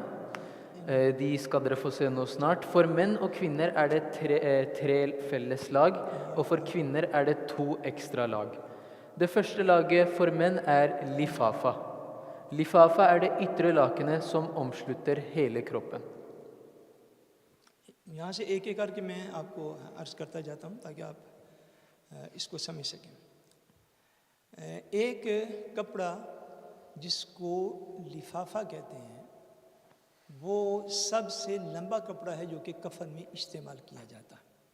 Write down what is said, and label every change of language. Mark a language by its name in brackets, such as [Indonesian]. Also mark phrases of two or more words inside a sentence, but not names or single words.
[Norwegian] De skal dere få se nå snart. For menn og kvinner er det tre felles lag, og for kvinner er det 2 ekstra lag. Det første laget for menn er lifafa. Lifafa er det ytre lakenet som omslutter hele kroppen. [Urdu] یہاں سے ایک ایک کر کے میں آپ کو عرض کرتا جاتا ہوں تاکہ آپ اس کو سمجھ سکیں۔ ایک کپڑا جس کو لفافہ کہتے ہیں وہ سب سے لمبا کپڑا ہے جو کہ کفن میں استعمال کیا جاتا ہے۔